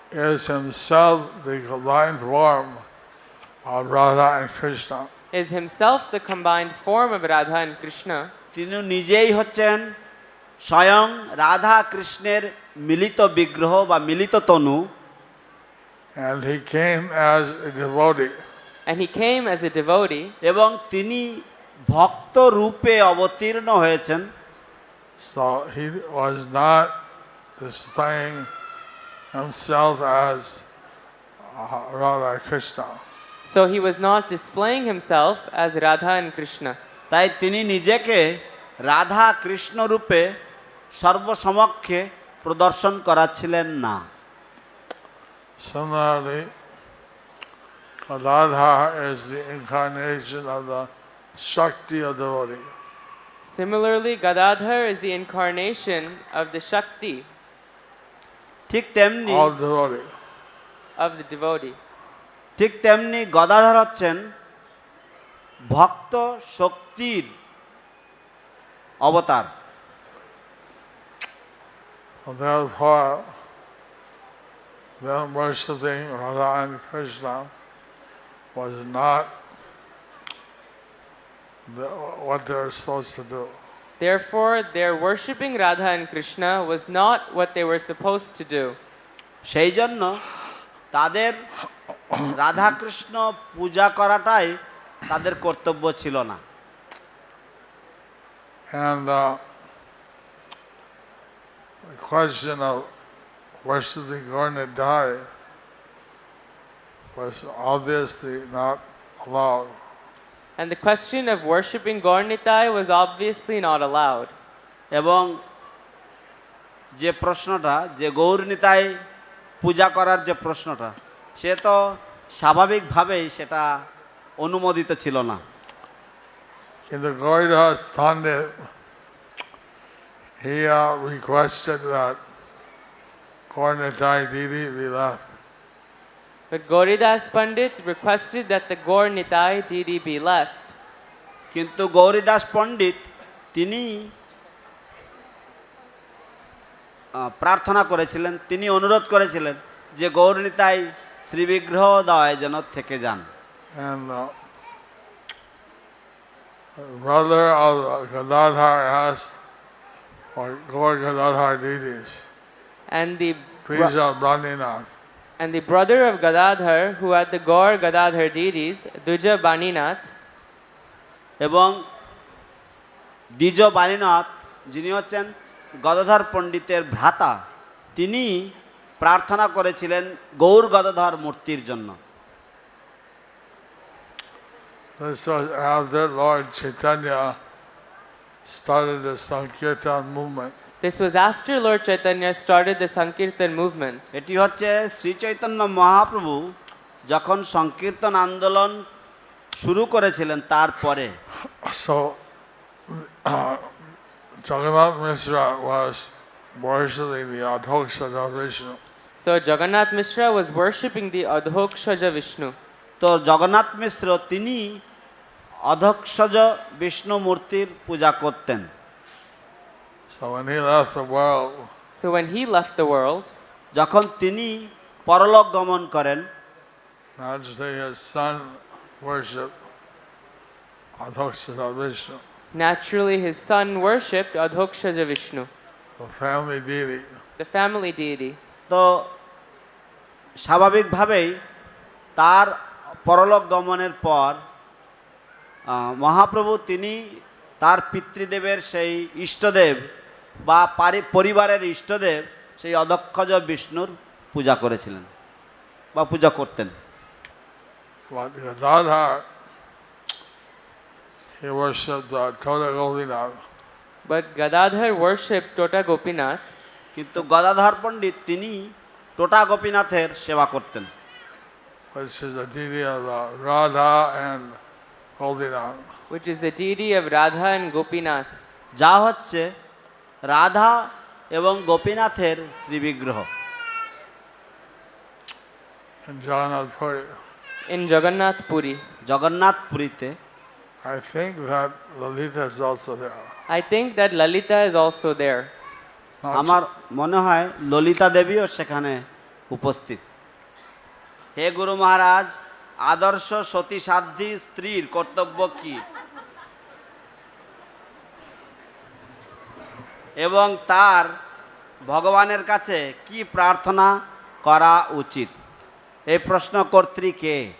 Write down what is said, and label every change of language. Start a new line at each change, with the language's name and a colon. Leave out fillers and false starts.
English: is himself the combined form of Radha and Krishna, Is himself the combined form of Radha and Krishna.
Bangla: তিনি নিজেই হচ্ছেন স্বয়ং রাধা কৃষ্ণের মিলিত বিগ্রহ বা মিলিত তনু।
English: and he came as a devotee. And he came as a devotee.
Bangla: এবং তিনি ভক্ত রূপে অবতীর্ণ হয়েছেন।
English: So he was not displaying himself as Radha Krishna. So he was not displaying himself as Radha and Krishna.
Bangla: তাই তিনি নিজেকে রাধা কৃষ্ণ রূপে সর্বসমক্ষে প্রদর্শন করাচ্ছিলেন না।
English: Similarly, Gadadhar is the incarnation of the Shakti of devotee. Similarly, Gadadhar is the incarnation of the Shakti
Bangla: ঠিক তেমনি
English: All devotee. of the devotee.
Bangla: ঠিক তেমনি গদাধর হচ্ছেন ভক্ত শক্তির অবতার।
English: Therefore, them worshipping Radha and Krishna was not what they were supposed to do. Therefore, their worshipping Radha and Krishna was not what they were supposed to do.
Bangla: সেই জন্য তাদের রাধা কৃষ্ণ পূজা করাটাই তাদের কর্তব্য ছিল না।
English: And the question of worshipping Gaur-Nitai was obviously not allowed. And the question of worshipping Gaur-Nitai was obviously not allowed.
Bangla: এবং যে প্রশ্নটা যে গৌর-নিতাই পূজা করার যে প্রশ্নটা সে তো স্বাভাবিকভাবেই সেটা অনুমোদিত ছিল না। কিন্তু
English: Gauridas Pandit, he requested that Gaur-Nitai Didi be left. But Gauridas Pandit requested that the Gaur-Nitai Didi be left.
Bangla: কিন্তু গৌরীদাস পণ্ডিত তিনি প্রার্থনা করেছিলেন, তিনি অনুরোধ করেছিলেন যে গৌর-নিতাই শ্রীবিগ্রহ দয় যেন থেকে যান।
English: And brother of Gadadhar asked for Gaur Gadadhar Didis, And the Prija Brahmanath. And the brother of Gadadhar, who had the Gaur Gadadhar deities, Duja Baninath,
Bangla: এবং দ্বিজ বাণীনাথ যিনি হচ্ছেন গদাধর পণ্ডিতের ভ্রাতা, তিনি প্রার্থনা করেছিলেন গৌর গদাধর মূর্তির জন্য।
English: This was after Lord Chaitanya started the Sankirtan movement. this was after Lord Chaitanya started the Sankirtan movement.
Bangla: এটি হচ্ছে শ্রী চৈতন্য মহাপ্রভু যখন সংকীর্তন আন্দোলন শুরু করেছিলেন তারপরে।
English: So Jagannath Mishra was worshipping the Adhokshaja Vishnu. So Jagannath Mishra was worshipping the Adhokshaja Vishnu.
Bangla: তো জগন্নাথ মিশ্র তিনি অধক্ষজ বিষ্ণু মূর্তির পূজা করতেন।
English: So when he left the world, So when he left the world,
Bangla: যখন তিনি পরলোক গমন করেন,
English: naturally his son worshipped Adhokshaja Vishnu, naturally his son worshipped Adhokshaja Vishnu, the family deity. the family deity.
Bangla: তো স্বাভাবিকভাবেই তার পরলোক গমনের পর মহাপ্রভু তিনি তার পিতৃদেবের সেই ইষ্টদেব বা পরিবারের ইষ্টদেব সেই অধক্ষজ বিষ্ণুর পূজা করেছিলেন বা পূজা করতেন।
English: But Gadadhar, he worshipped Tota Gopinath. But Gadadhar worshipped Tota Gopinath,
Bangla: কিন্তু গদাধর পণ্ডিত তিনি টোটা গোপীনাথের সেবা করতেন,
English: which is the deity of Radha and Gopinath. which is the deity of Radha and Gopinath,
Bangla: যা হচ্ছে রাধা এবং গোপীনাথের শ্রীবিগ্রহ।
English: In Jagannath Puri. in Jagannath Puri.
Bangla: জগন্নাথপুরীতে
English: I think that Lalita is also there. I think that Lalita is also there.
Bangla: আমার মনে হয় ললিতা দেবীও সেখানে উপস্থিত। হে গুরু মহারাজ, আদর্শ সতী সাধ্বী স্ত্রীর কর্তব্য কি এবং তার ভগবানের কাছে কি প্রার্থনা করা উচিত, এই প্রশ্ন কর্ত্রী কে?